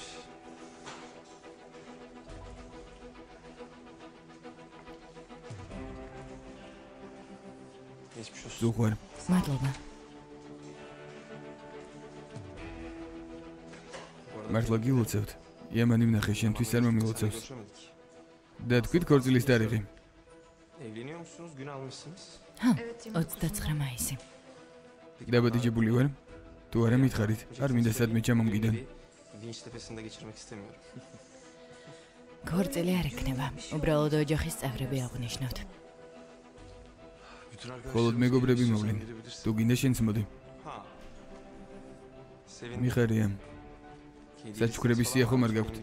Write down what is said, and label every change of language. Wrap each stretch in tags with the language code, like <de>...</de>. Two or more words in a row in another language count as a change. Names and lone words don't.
<ka>ზუღვარ. მადლობა. მართლა გილოცავთ. იამანი ვნახე, შენთვის არ მომილოცავს. და თქვით ქორწილის თარიღი.</ka> <tr>Evleniyor musunuz? Gün almışsınız.</tr> <ka>ჰა, 29 მაისი. დაბადებული ვარ. თუ არა მითხარით, არ მინდა სადმე ჩამომგიდან.</ka> <tr>Vinç tepesinde geçirmek istemiyorum.</tr> <ka>ქორწილი არ ექნება. უბრალოდ ოჯახის წევრები აღნიშნოთ. მხოლოდ მეგობრები მოვლენ. თუ გინდა შენც მოდი. მიხარია. საჩუქრების სია ხომ არ გაქვთ?</ka>